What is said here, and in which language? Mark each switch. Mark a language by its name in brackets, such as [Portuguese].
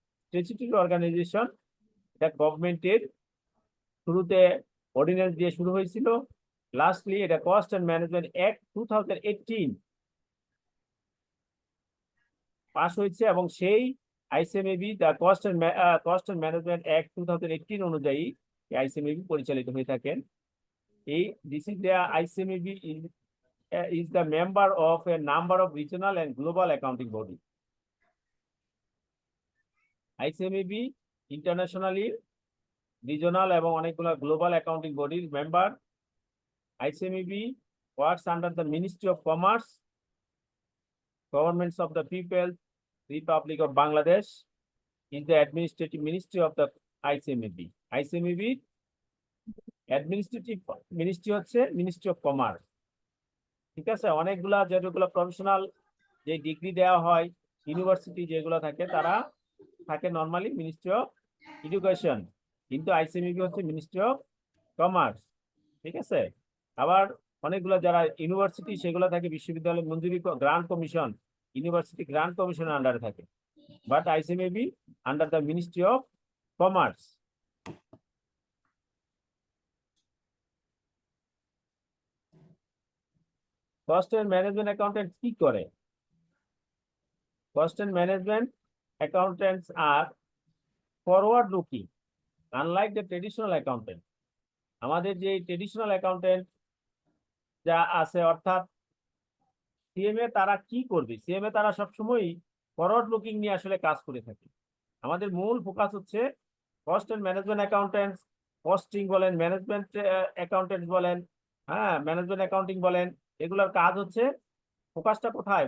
[Bangla] Statutory organisation. এটা গভর্নমেন্টের শুরুতে অর্ডিন্যান্স দিয়ে শুরু হয়েছিল, লাস্টলি এটা cost and management act 2018 pass হয়েছে এবং সেই আইসিএমবি the cost and management act 2018 অনুযায়ী আইসিএমবি পরিচালিত হয়ে থাকেন। [English] এই this is the ICMB is the member of a number of regional and global accounting body. ICMB internationally regional [Bangla] এবং অনেকগুলো [English] global accounting bodies member. ICMB works under the Ministry of Commerce Governments of the People, Republic of Bangladesh is the administrative ministry of the ICMAB. ICMAB administrative ministry হচ্ছে ministry of commerce. [Bangla] ঠিক আছে, অনেকগুলা যেগুলো professional যে degree দেওয়া হয় university যেগুলো থাকে তারা থাকে নর্মালি মিনিস্ট্রি অফ এডুকেশন, কিন্তু আইসিএমইবি হচ্ছে মিনিস্ট্রি অফ কমার্স। ঠিক আছে, আবার অনেকগুলো যারা ইউনিভার্সিটি সেগুলো থাকে বিশ্ববিদ্যালয় মঞ্জুরি গ্রান্ট কমিশন, ইউনিভার্সিটি গ্রান্ট কমিশনের আন্ডারে থাকে, [English] But ICMEB under the ministry of commerce. [Bangla] Cost and management accountant কি করে? [English] Cost and management accountants are forward looking, unlike the traditional accountant. [Bangla] আমাদের যে ট্রেডিশনাল অ্যাকাউন্টেন্ট যা আছে অর্থাৎ সিএমএ তারা কি করবে, সিএমএ তারা সবসময় ফরওয়ার্ড লুকিং নিয়ে আসলে কাজ করে থাকে। আমাদের মূল ফোকাস হচ্ছে cost and management accountants, costing বলেন, ম্যানেজমেন্ট অ্যাকাউন্টেন্টস বলেন, হ্যাঁ ম্যানেজমেন্ট অ্যাকাউন্টিং বলেন, এগুলোর কাজ হচ্ছে ফোকাসটা কোথায়?